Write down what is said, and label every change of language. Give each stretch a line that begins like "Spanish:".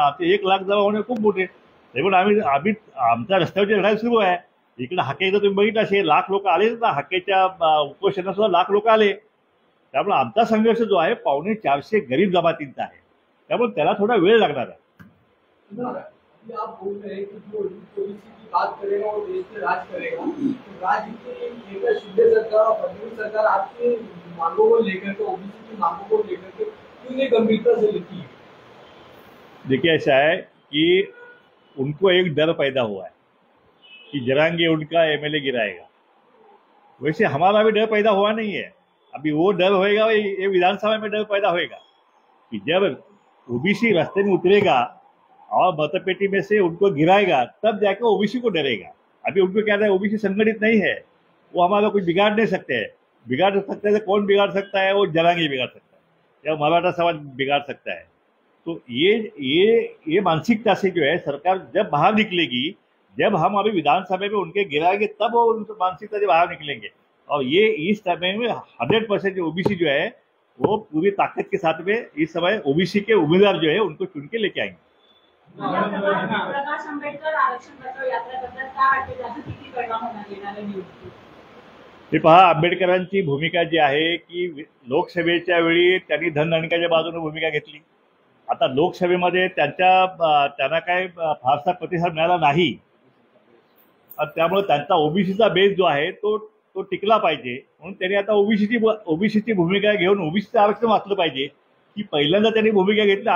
Marathi: आमचे 1 लाख जमा होणे खूप मोठे. पण आम्ही आमच्या रस्त्यावरची लढाई सुरू आहे. इकडे हाकेचं तुम्ही बघितलं असेल लाख लोक आलेच ना. हाकेच्या उपोषणात सुद्धा लाख लोक आले. त्यामुळे आमचा संघर्ष जो आहे 450 गरीब जमातींचा आहे. त्यामुळे त्याला थोडा वेळ लागणार आहे.
Hindi: आप बोल रहे हैं कि जो ओबीसी की बात करेगा वो देश में राज करेगा, तो राज्य की एक शिंदे सरकार और फडणवीस सरकार आपकी मांगों को लेकर के ओबीसी की मांगों को लेकर के क्यों नहीं गंभीरता से लेती है? देखिए ऐसा है कि उनको एक डर पैदा हुआ है कि जरांगे उनका MLA गिराएगा वैसे हमारा भी डर पैदा हुआ नहीं है। अभी वो डर होएगा, ये विधानसभा में डर पैदा होएगा कि जब ओबीसी रास्ते में उतरेगा और मतपेटी में से उनको गिराएगा तब जाके ओबीसी को डरेगा। अभी उनको क्या है, ओबीसी संगठित नहीं है, वो हमारा कुछ बिगाड़ नहीं सकते हैं। बिगाड़ सकते हैं तो कौन बिगाड़ सकता है? वो जरांगे बिगाड़ सकता है या मराठा समाज बिगाड़ सकता है। तो ये मानसिकता से जो है सरकार जब बाहर निकलेगी, जब हम अभी विधानसभा में उनके गिराएंगे तब वो उन मानसिकता से बाहर निकलेंगे। और ये इस समय में 100% जो ओबीसी जो है वो पूरी ताकत के साथ में इस समय ओबीसी के उम्मीदवार जो है उनको चुन के लेके आएंगे।
Marathi: प्रकाश आंबेडकर आरक्षण बचाव यात्रा करतात, काय वाटते त्याचा किती परिणाम होणार येणाऱ्या निवडणुकीत? ते पहा, आंबेडकरांची भूमिका जी आहे की लोकसभेच्या वेळी त्यांनी धनधनकाच्या बाजूने भूमिका घेतली। आता लोकसभेमध्ये त्यांना काय फारसा प्रतिसाद मिळाला नाही आणि त्यामुळे त्यांचा ओबीसीचा बेस जो आहे तो टिकला पाहिजे म्हणून त्यांनी आता ओबीसीची भूमिका घेऊन ओबीसीचं आरक्षण वाचलं पाहिजे की पहिल्यांदा त्यांनी भूमिका घेतली।